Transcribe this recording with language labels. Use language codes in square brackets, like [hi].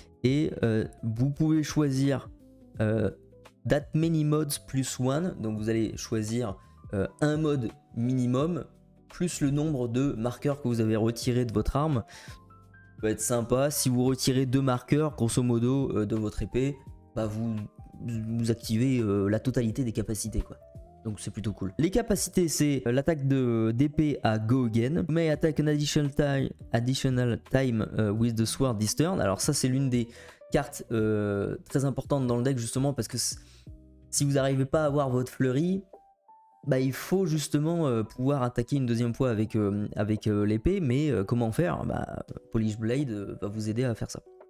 [fr] Et vous pouvez choisir [en] that many modes +1, [fr] donc vous allez choisir un mode minimum plus le nombre de marqueurs que vous avez retiré de votre arme. peut être sympa. Si vous retirez 2 marqueurs, grosso modo, de votre épée, bah vous activez la totalité des capacités, quoi. Donc c'est plutôt cool. Les capacités, c'est l'attaque d'épée à Go Again. [en] May attack an additional time with the sword this turn. [fr] Alors ça, c'est l'une des cartes très importantes dans le deck, justement, parce que si vous n'arrivez pas à avoir votre fleurie, bah, il faut justement pouvoir attaquer une deuxième fois avec l'épée. Mais comment faire? Bah, Polish Blade va vous aider à faire ça.